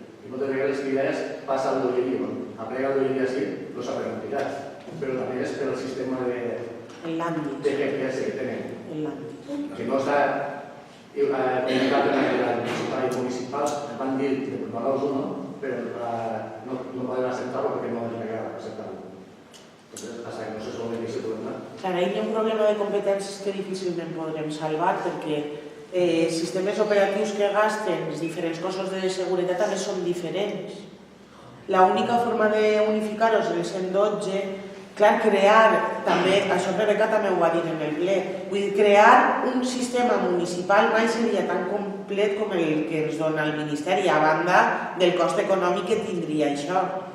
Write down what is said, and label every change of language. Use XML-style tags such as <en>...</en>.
<ca>I moltes vegades les cridanes passa al d'olleria. Aplega el d'olleria sí, no s'ha preguntat, però també és per el sistema de GPS que tenen. Si no està comunicat en el municipal, van dir de provar-los uno, però no poden acceptar-lo perquè no és legal acceptar-lo.</ca> <es>Entonces, hasta que no se solve ese problema.</es> <ca>Clar, hi ha un problema de competències que difícilment podrem salvar perquè sistemes operatius que gasten els diferents cossos de seguretat també són diferents. L'única forma d'unificar-los és el 112, clar, crear, també, això Rebeca també ho va dir en el ple, vull dir, crear un sistema municipal mai seria tan complet com el que ens dona el Ministeri, a banda del cost econòmic que tindria això.</ca>